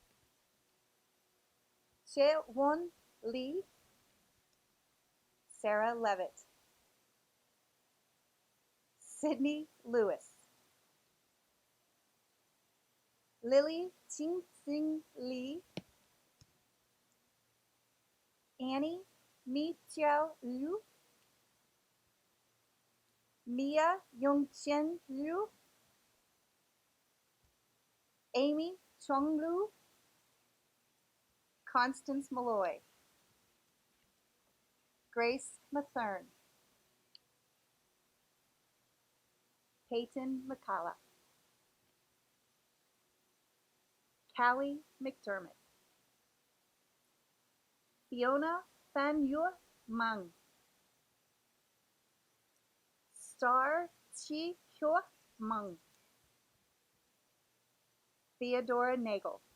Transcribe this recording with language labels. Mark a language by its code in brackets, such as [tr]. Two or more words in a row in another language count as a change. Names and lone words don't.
[en] Che-Won Lee, Sarah Levitt, Sydney Lewis, Lily Qing Lee, Annie Mi Chiao Liu, Mia Yongqian Liu, Amy Chong Lu, Constance Malloy, Grace Mathern, Peyton McCullough, Callie McDermott, Fiona Fan Yu Mang, Star Chi Hyo Meng, Theodora Nagel,